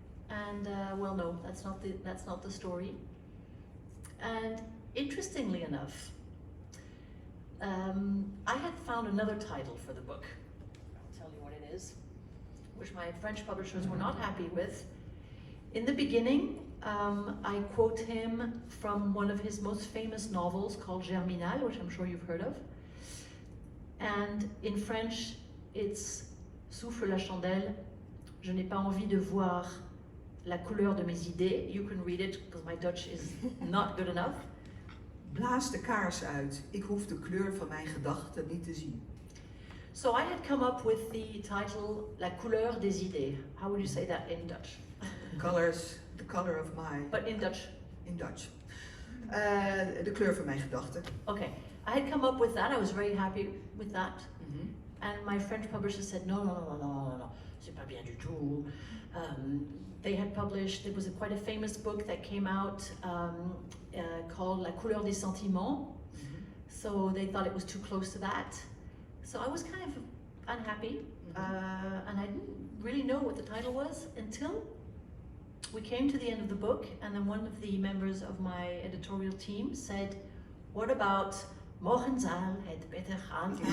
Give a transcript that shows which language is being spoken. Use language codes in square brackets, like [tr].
[en] And well, no, that's not the story. And interestingly enough, I had found another title for the book. I'll tell you what it is, which my French publishers were not happy with. In the beginning, I quote him from one of his most famous novels called Germinal, which I'm sure you've heard of. And in French, it's [fr] Souffle la chandelle, je n'ai pas envie de voir la couleur de mes idées. [en] You can read it because my Dutch is not good enough. [nl] Blaas de kaars uit. Ik hoef de kleur van mijn gedachten niet te zien. [en] So I had come up with the title La couleur des idées. How would you say that in Dutch? The color of my... But in Dutch. In Dutch. [nl] De kleur van mijn gedachten. [en] Okay, I had come up with that. I was very happy with that. Mhm. And my French publisher said, no, [fr] c'est pas bien du tout. [en] They had published, there was quite a famous book that came out called La couleur des sentiments. Mhm. So they thought it was too close to that. So I was kind of unhappy, and I didn't really know what the title was until we came to the end of the book, and then one of the members of my editorial team said, what about Morgen zal het beter gaan?